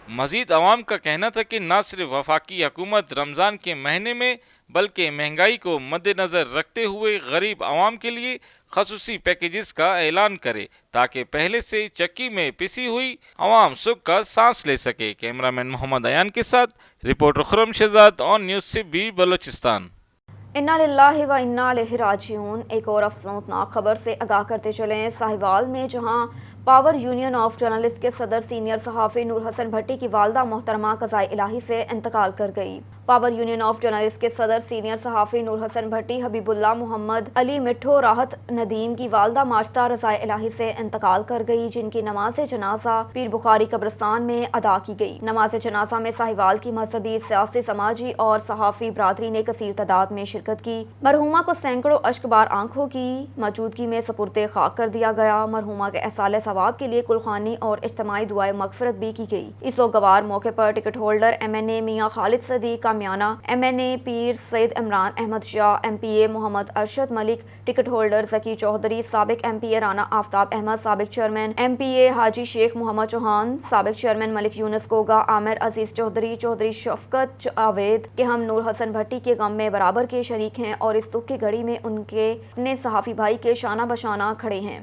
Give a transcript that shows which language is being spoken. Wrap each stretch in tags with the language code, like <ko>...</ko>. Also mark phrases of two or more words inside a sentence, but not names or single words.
<ur>مزید عوام کا کہنا تھا کہ نہ صرف وفاقی حکومت رمضان کے مہینے میں بلکہ مہنگائی کو مدنظر رکھتے ہوئے غریب عوام کے لیے خصوصی پیکجز کا اعلان کرے تاکہ پہلے سے چکی میں پسی ہوئی عوام سکھ کا سانس لے سکے. کیمرہ مین محمد ایان کے ساتھ رپورٹر خرم شہزاد آن نیوز سبی بلوچستان.</ur> <ar>إنا لله وإنا إليه راجعون.</ar> <ur>ایک اور افسوسناک خبر سے آگاہ کرتے چلیں۔ ساہیوال میں جہاں پاور یونین آف جرنلسٹ کے صدر سینئر صحافی نور حسن بھٹی کی والدہ محترمہ قضائے الٰہی سے انتقال کر گئی. پاور یونین آف جرنلسٹ کے صدر سینئر صحافی نور حسن بھٹی حبیب اللہ محمد علی مٹھو راحت ندیم کی والدہ ماجدہ رضائے الٰہی سے انتقال کر گئی، جن کی نماز جنازہ پیر بخاری قبرستان میں ادا کی گئی. نماز جنازہ میں ساہیوال کی مذہبی، سیاسی، سماجی اور صحافی برادری نے کثیر تعداد میں شرکت کی. مرحومہ کو سینکڑوں اشکبار آنکھوں کی موجودگی میں سپرد خاک کر دیا گیا. مرحومہ کے ایصال ثواب کے لیے قل خوانی اور اجتماعی دعائے مغفرت بھی کی گئی. اس سوگوار موقع پر</ur> <en>ticket holder</en> <ur>MNA میاں خالد صدیق کامیانہ، MNA پیر سید عمران احمد شاہ، MPA محمد ارشد ملک,</ur> <en>ticket holder</en> <ur>زکی چوہدری، سابق MPA رانا آفتاب احمد، سابق چیئرمین MPA حاجی شیخ محمد چوہان، سابق چیئرمین ملک یونس گوگا، عامر عزیز چوہدری، چوہدری شفقت جاوید کے ہم نور حسن بھٹی کے غم میں برابر کے شریک ہیں اور اس دکھ کی گھڑی میں ان کے اپنے صحافی بھائی کے شانہ بشانہ کھڑے ہیں.</ur>